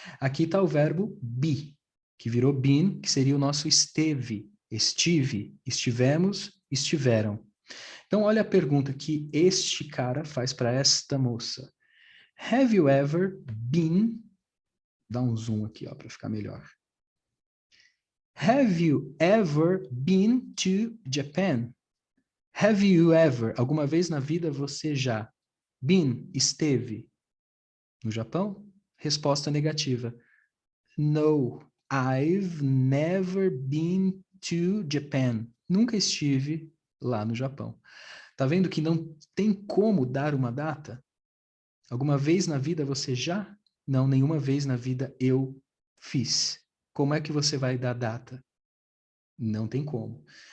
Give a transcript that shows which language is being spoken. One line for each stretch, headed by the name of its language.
Portuguese: Aqui está o verbo be, que virou been, que seria o nosso esteve, estive, estivemos, estiveram. Então, olha a pergunta que este cara faz para esta moça.
English: Have you ever been...
Portuguese: Dá um zoom aqui, ó, para ficar melhor.
English: Have you ever been to Japan? Have you ever,
Portuguese: alguma vez na vida você já been, esteve no Japão? Resposta negativa.
English: No, I've never been to Japan.
Portuguese: Nunca estive lá no Japão. Tá vendo que não tem como dar uma data? Alguma vez na vida você já? Não, nenhuma vez na vida eu fiz. Como é que você vai dar data? Não tem como.